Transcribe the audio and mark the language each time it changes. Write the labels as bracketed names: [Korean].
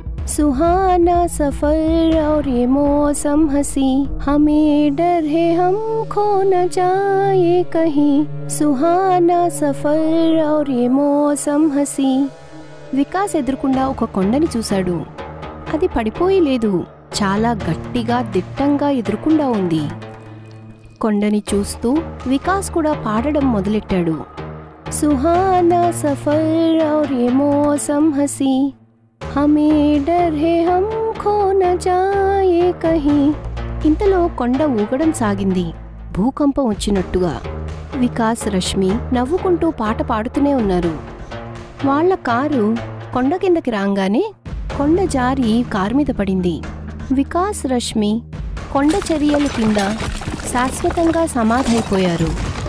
[Hindi] सुहाना सफर और ये मौसम हंसी, हमें डर है हम खो न जाए कहीं, सुहाना सफर और ये मौसम हंसी. [Telugu] వికాస్ ఎదురుకుండా ఒక కొండని చూశాడు. అది పడిపోయి లేదు, చాలా గట్టిగా దిట్టంగా ఎదురుకుండా ఉంది. కొండని చూస్తూ వికాస్ కూడా పాడడం మొదలెట్టాడు. [Hindi] సుహానా సఫర్ और ये मौसम हंसी, हमें डर है हम खो न जाए कहीं. [Telugu] ఇంతలో కొండ ఊగడం సాగింది, భూకంపం వచ్చినట్టుగా. వికాస్ రష్మి నవ్వుకుంటూ పాట పాడుతూనే ఉన్నారు. వాళ్ల కారు కొండ కిందకి రాగానే కొండ జారి కారు మీద పడింది. వికాస్ రష్మి కొండ చర్యల కింద శాశ్వతంగా సమాధైపోయారు.